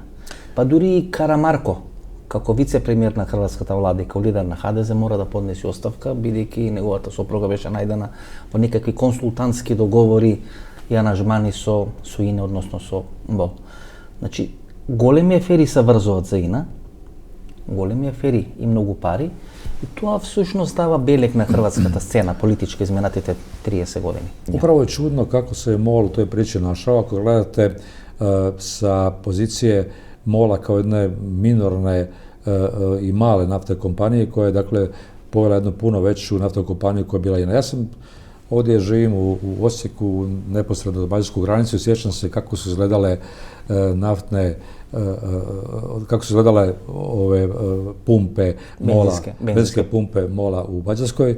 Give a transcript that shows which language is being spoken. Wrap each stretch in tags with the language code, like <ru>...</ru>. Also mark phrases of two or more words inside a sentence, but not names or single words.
<mk>Па дури и Карамарко, како вице-премиер на хрватската влада и како лидер на ХДЗ, мора да поднеси оставка, бидејќи неговата сопруга беше најдена во некакви консултантски договори и анажмани со Ина, односно со МОЛ. Значи, големи афери се врзуваат за Ина, големи афери и многу пари, И тоа всушност дава белег на хрватската сцена, политичка изминатите 30 години.</mk> <hr>Upravo je čudno kako se MOL u toj priči našao. Ako gledate sa pozicije MOL-a kao jedne minorne i male naftne kompanije koja je dakle povela jednu puno veću naftnu kompaniju koja je bila INA. Ja sam ovdje živim u Osijeku, neposredno do mađarsku granicu i sjećam se kako su izgledale naftne, kako su izgledale ove pumpe MOL-a, benzinske pumpe MOL-a u Mađarskoj.</hr>